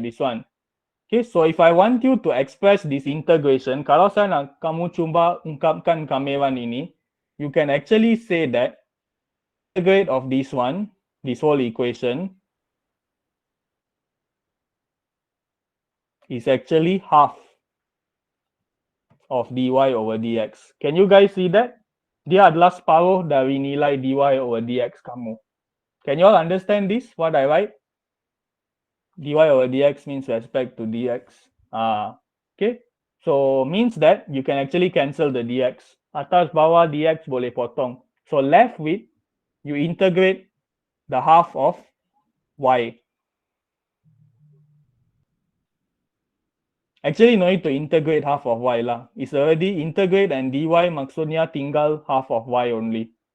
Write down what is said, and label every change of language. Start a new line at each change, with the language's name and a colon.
English: This one. Okay, so if I want you to express this integration,
Malay: kalau saya nak kamu cuba ungkapkan kamiran ini,
English: you can actually say that integrate of this one, this whole equation, is actually half of dy over dx. Can you guys see that?
Malay: Dia adalah separuh dari nilai dy over dx kamu.
English: Can you all understand this, what I write? dy over dx means respect to dx. Okay. So means that you can actually cancel the dx.
Malay: Atas bawah dx boleh potong.
English: So left with, you integrate the half of y. Actually, no need to integrate half of y lah. It's already integrate and dy
Malay: maksudnya tinggal
English: half of y only.